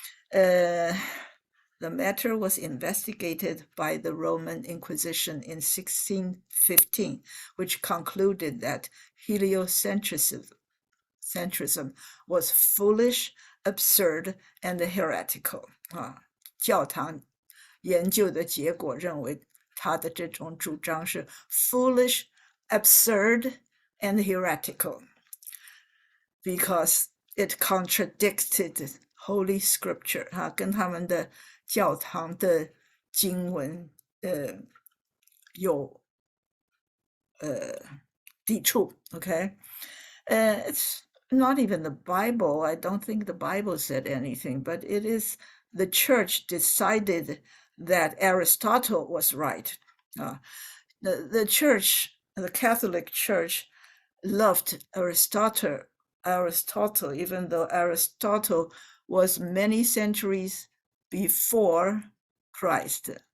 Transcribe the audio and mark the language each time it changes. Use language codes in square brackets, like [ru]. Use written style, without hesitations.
[en] The matter was investigated by the Roman Inquisition in 1615, which concluded that heliocentrism was foolish, absurd, and heretical. [zh] 教堂研究的结果认为他的这种主张是 [en] foolish, absurd, and heretical because it contradicted Holy Scripture. [zh] 跟他们的教堂的经文有抵触 okay? [en] It's not even the Bible. I don't think the Bible said anything, but it is the church decided that Aristotle was right. The church, the Catholic Church, loved Aristotle, even though Aristotle was many centuries before Christ.